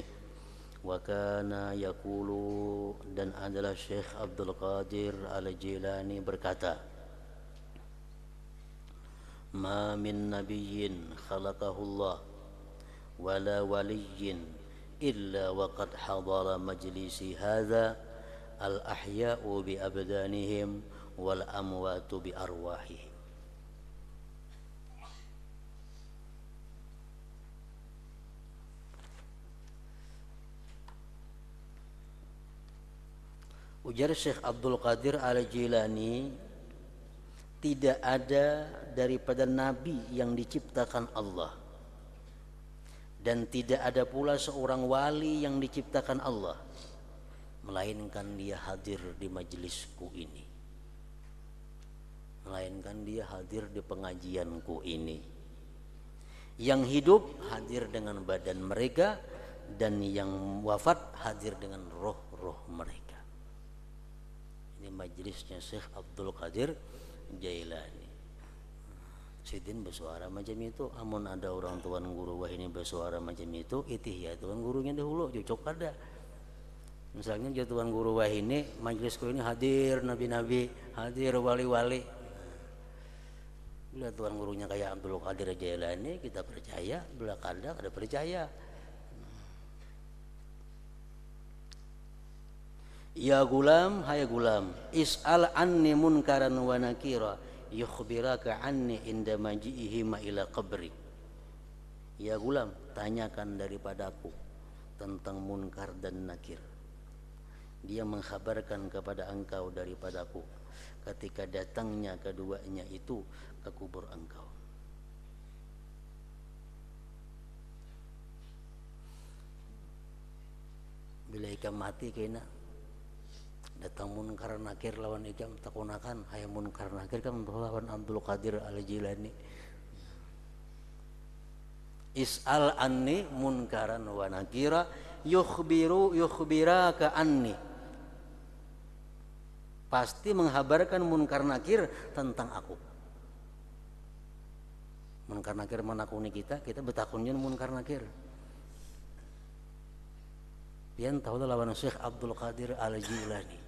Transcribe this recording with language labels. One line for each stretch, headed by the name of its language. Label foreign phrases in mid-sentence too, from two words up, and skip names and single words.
Arabic: وكان يقول,
Indonesian: dan adalah Syekh Abdul Qadir Al-Jilani berkata,
Arabic: ما من نبي خلقه الله ولا ولي إلا وقد حضر مجلسي هذا الأحياء بأبدانهم والأموات بأرواحهم.
Indonesian: Ujar Syekh Abdul Qadir Al-Jilani, tidak ada daripada nabi yang diciptakan Allah, dan tidak ada pula seorang wali yang diciptakan Allah, melainkan dia hadir di majelisku ini, melainkan dia hadir di pengajianku ini. Yang hidup hadir dengan badan mereka, dan yang wafat hadir dengan roh-roh mereka. Ini majelisnya Syekh Abdul Qadir Jailani.
Banjar: Sidin bersuara macam itu, amun ada orang tuan guru wah ini bersuara macam itu, itih ya tuan gurunya dahulu cocok ada. Misalnya tuan guru wah ini majelisku ini hadir nabi-nabi, hadir wali-wali. Bila tuan gurunya kayak Abdul Qadir Jailani, kita percaya, bila kadang ada percaya.
Arabic: يا غلام، هاي غلام، اسأل عني منكرا ونكيرا يخبرك عني عند مجيئهما إلى قبري. يا غلام,
Indonesian: tanyakan daripadaku tentang munkar dan nakir. Dia mengkhabarkan kepada engkau daripadaku ketika datangnya keduanya itu ke kubur engkau.
Banjar: Bila ikam mati kena datang munkar nakir lawan ikam takunakan hayang munkar nakir kan lawan Abdul Qadir Al-Jilani.
Arabic: اسأل عني منكرا ونكيرا يخبرك عني.
Indonesian: Pasti menghabarkan munkar nakir tentang aku.
Banjar: Munkar nakir menakuni kita betakunnya munkar nakir. Pian tahu lawan Syekh Abdul Qadir Al-Jilani.